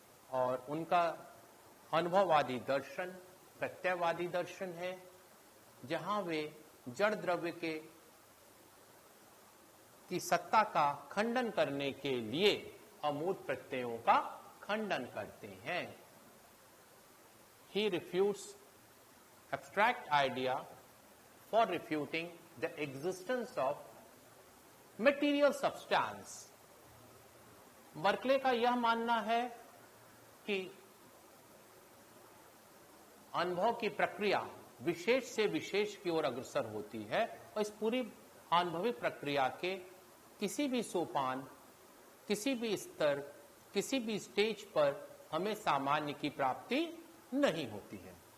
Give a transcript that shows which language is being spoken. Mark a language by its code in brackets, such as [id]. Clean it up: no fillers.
[hi] और उनका अनुभववादी दर्शन प्रत्ययवादी दर्शन है, जहां वे जड़ द्रव्य की सत्ता का खंडन करने के लिए अमूर्त प्रत्ययों का खंडन करते हैं। [en] He refutes abstract idea for refuting the existence of material substance. [hi] Berkeley का यह मानना है कि अनुभव की प्रक्रिया विशेष से विशेष की ओर अग्रसर होती है और इस पूरी अनुभविक प्रक्रिया के किसी भी सोपान, किसी भी स्तर, किसी भी स्टेज पर हमें सामान्य की प्राप्ति नहीं होती है।